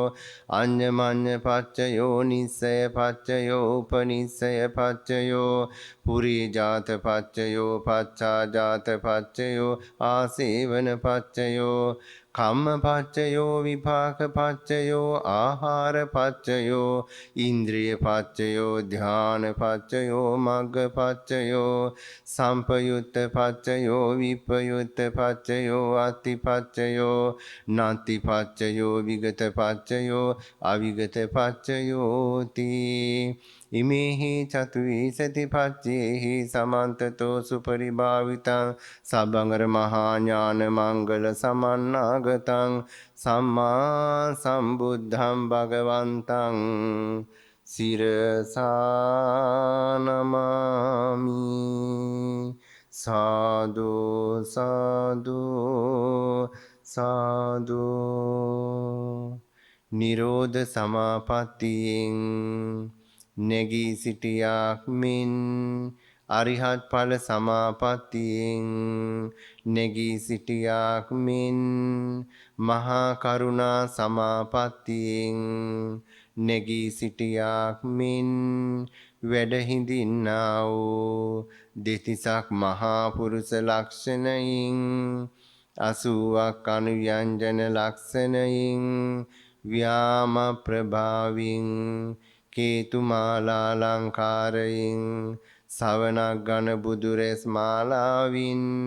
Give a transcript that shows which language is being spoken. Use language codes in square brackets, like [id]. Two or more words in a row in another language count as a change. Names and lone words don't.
[pi] අඤ්ඤමඤ්ඤ පච්චයෝ නිස්සය පච්චයෝ උපනිස්සය පච්චයෝ පුරී ජාත පච්චයෝ පච්චාජාත පච්චයෝ ආසේවන පච්චයෝ කම්මපච්චයෝ විපාක පච්චයෝ ආහාර පච්චයෝ ඉන්ද්‍රිය පච්චයෝ ධාන පච්චයෝ මග්ග පච්චයෝ සම්පයුත්ත පච්චයෝ විපයුත්ත පච්චයෝ අත්ති පච්චයෝ නත්ති පච්චයෝ විගත පච්චයෝ අවිගත පච්චයෝති ඉමේහි චතුවිසති පච්චේහි සමන්තතෝ සුපරිභාවිතං සබ්බංගර මහා ඥාන මංගල සමන්නාගතං සම්මා සම්බුද්ධං භගවන්තං සිරසා නමාමි සාදු සාදු සාදු [si] නිරෝධ සමාපත්තියෙන් නැගී සිටියාක් මෙන් අරිහත් ඵල සමාපත්තියෙන් නැගී සිටියාක් මෙන් මහා කරුණා සමාපත්තියෙන් නැගී සිටියාක් මෙන් වැඩ හිඳින්නා වූ දෙතිසක් මහා පුරුෂ ලක්ෂණයින් 80ක් අනුව්‍යංජන ලක්ෂණයින් ව්‍යාම ප්‍රභාවින් කේතු මාලා ලංකාරයින් සවනක් ගන බුදුරෙස් මාලාවින්